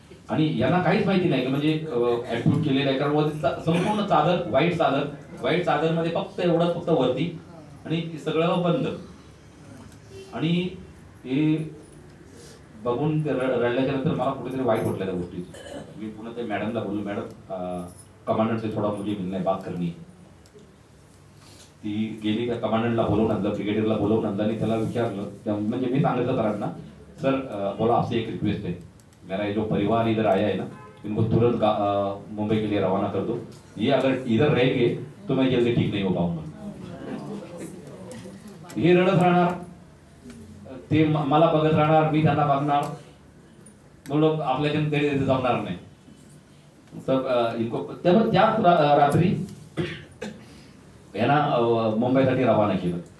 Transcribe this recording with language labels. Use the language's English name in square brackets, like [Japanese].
[Marathi] आणि यांना काहीच माहिती नाही की म्हणजे ऍडमिट केलेलं आहे, कारण संपूर्ण चादर व्हाईट चादर मध्ये फक्त एवढं फक्त वरती आणि सगळं बंद. आणि हे बघून रडल्याच्या नंतर मला कुठेतरी वाईट वाटलं त्या गोष्टी. मी पुन्हा त्या मॅडमला बोललो, [Hindi] मॅडम कमांडंट से थोडा मुझे मिलना है, बात करनी है. [Marathi] ती गेली, त्या कमांडंटला बोलवून आणलं, ब्रिगेडियरला बोलवून आणलं आणि त्याला विचारलं. म्हणजे मी सांगितलं सरांना, [Hindi] सर बोला आपसे एक रिक्वेस्ट है, मेरा ये जो परिवार इधर आया है ना, इनको तुरंत मुंबई के लिए रवाना कर दो. ये अगर इधर रहेंगे तो मैं जल्दी ठीक नहीं हो पाऊंगा. [Marathi] हे रडत राहणार, ते मला बघत राहणार, मी त्यांना बघणार. बोलो आपल्याच्या तरी जमणार नाही. त्यामुळे त्याच रात्री यांना मुंबईसाठी रवाना केलं.